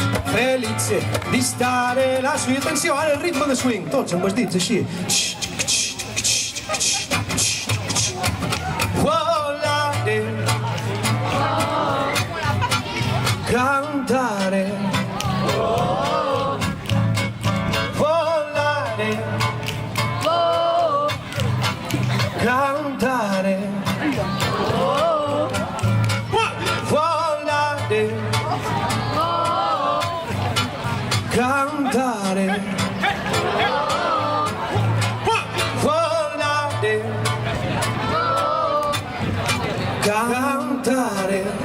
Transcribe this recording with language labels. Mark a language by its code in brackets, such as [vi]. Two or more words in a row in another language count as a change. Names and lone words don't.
[it] felice di stare lassù. Attenzione al ritmo del swing, [ca] tots amb vestits així. [it] Volare, cantare, volare, cantare, volare, cantare, volare, cantare.